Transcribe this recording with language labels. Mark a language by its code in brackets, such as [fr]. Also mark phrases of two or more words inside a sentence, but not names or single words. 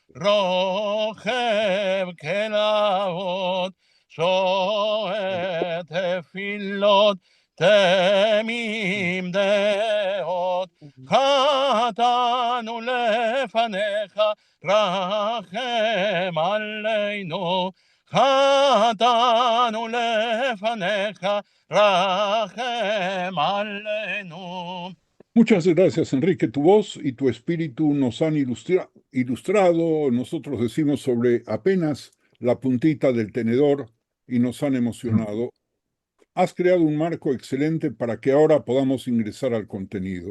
[he] רוכב כלאות שואל תפילות תמים דעות חטאנו לפניך רחם עלינו חטאנו לפניך רחם עלינו. [es] Muchas gracias, Enrique. Tu voz y tu espíritu nos han ilustrado, nosotros decimos sobre apenas la puntita del tenedor y nos han emocionado. Has creado un marco excelente para que ahora podamos ingresar al contenido.